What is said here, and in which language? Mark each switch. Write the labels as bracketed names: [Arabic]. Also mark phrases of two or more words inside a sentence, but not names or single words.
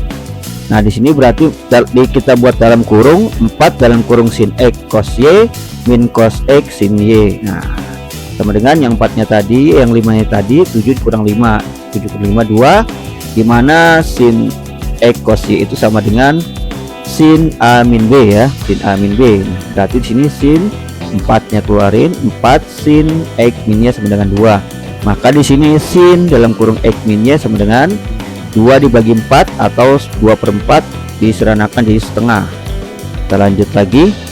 [Indonesian] Nah di sini berarti kita buat dalam kurung 4 dalam kurung sin X cos Y min cos X sin Y. Nah sama dengan yang 4 nya tadi, yang 5 nya tadi 7 kurang 5, 7 kurang 5 2, dimana sin X cos Y itu sama dengan sin A min B ya, sin A min B. Berarti di sini sin 4 nya keluarin, 4 sin X min Y sama dengan 2. Maka di sini sin dalam kurung X min Y sama dengan 2 dibagi 4 atau 2/4 diseranakan jadi setengah. Kita lanjut lagi.